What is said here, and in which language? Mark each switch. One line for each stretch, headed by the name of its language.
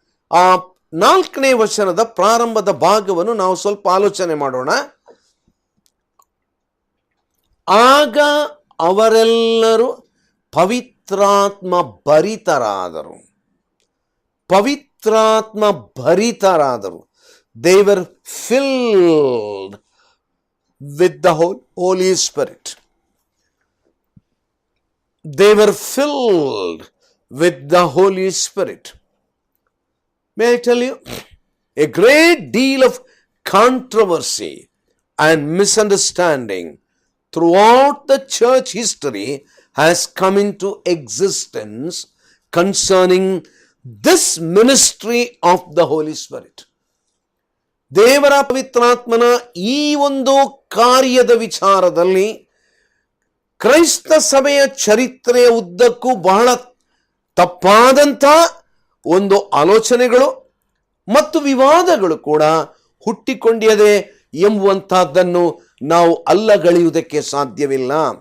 Kannada: ಆ 4ನೇ ವಚನದ ಪ್ರಾರಂಭದ ಭಾಗವನ್ನು ನಾವು ಸ್ವಲ್ಪ ಆಲೋಚನೆ ಮಾಡೋಣ. ಆಗ ಅವರೆಲ್ಲರೂ ಪವಿತ್ರಾತ್ಮ ಭರಿತರಾದರು. ಪವಿತ್ರಾತ್ಮ ಭರಿತರಾದರು.
English: They were filled with the Holy Spirit. They were filled with the Holy Spirit. May I tell you, a great deal of controversy and misunderstanding throughout the church history has come into existence concerning this ministry of the Holy Spirit.
Kannada: ದೇವರ ಪವಿತ್ರಾತ್ಮನ ಈ ಒಂದು ಕಾರ್ಯದ ವಿಚಾರದಲ್ಲಿ ಕ್ರೈಸ್ತ ಸಭೆಯ ಚರಿತ್ರೆಯ ಉದ್ದಕ್ಕೂ ಬಹಳ ತಪ್ಪಾದಂಥ ಒಂದು ಆಲೋಚನೆಗಳು ಮತ್ತು ವಿವಾದಗಳು ಕೂಡ ಹುಟ್ಟಿಕೊಂಡಿದೆ ಎಂಬುವಂತಹದ್ದನ್ನು ನಾವು ಅಲ್ಲಗಳೆಯುವುದಕ್ಕೆ ಸಾಧ್ಯವಿಲ್ಲ.